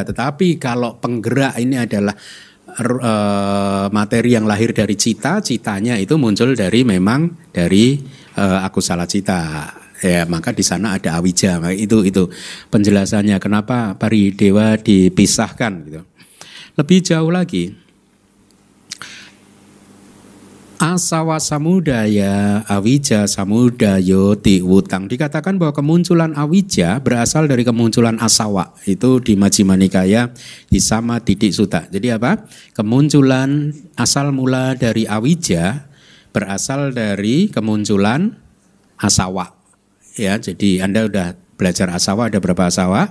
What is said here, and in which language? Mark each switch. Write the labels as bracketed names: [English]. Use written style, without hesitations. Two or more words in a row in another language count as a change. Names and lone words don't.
[Indonesian] Tetapi kalau penggerak ini adalah materi yang lahir dari cita, citanya itu muncul dari [Pali] akusala cita. [Indonesian] Ya, maka di sana ada awija. Itu penjelasannya kenapa paridewa dipisahkan gitu. Lebih jauh lagi, [Pali] asawa samudaya, awija samudayo tiwutang. [Indonesian] Dikatakan bahwa kemunculan awija berasal dari kemunculan asawa. Itu di Majjhima Nikaya di Sama Didik Sutta. Jadi apa? Kemunculan asal mula dari awija berasal dari kemunculan asawa. Ya, jadi Anda udah belajar asawa ada berapa asawa?